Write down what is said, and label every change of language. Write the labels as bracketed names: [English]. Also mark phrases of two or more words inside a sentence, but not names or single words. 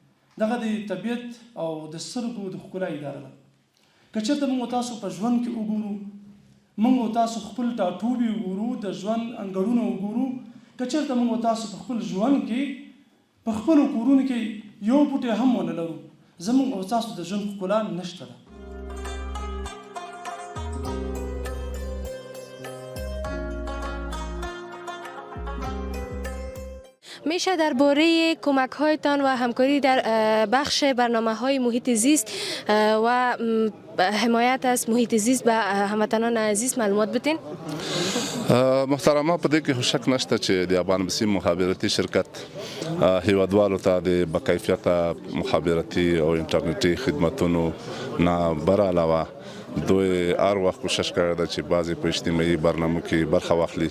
[Pashto] دغه د طبیعت او د سترګو د ښکلا اداره ده. که چېرته موږ تاسو په ژوند کې وګورو، موږ تاسو خپل ټاټوبي وګورو، د ژوند انګړونه وګورو، که چېرته موږ تاسو په خپل ژوند کې په خپلو کورونو کې یو بوټی هم ونه لرو، زموږ او تاسو د ژوند ښکلا نشته ده. [Persian] میشه درباره کمک هایتان و همکاری در بخش برنامه‌های محیط زیست و حمایت از محیط زیست به هموطنان عزیز معلومات بدین؟ [Pashto] محترمه، په دې کې شک نشته چې د افغان بسیم مخابراتي شرکت هیوادوالو ته د باکیفیته مخابراتي او انټرنیټي خدماتونو نه بر علاوه دوی هر وخت کوشش کړی ده چې بعضې په اجتماعي برنامو کې برخه واخلي.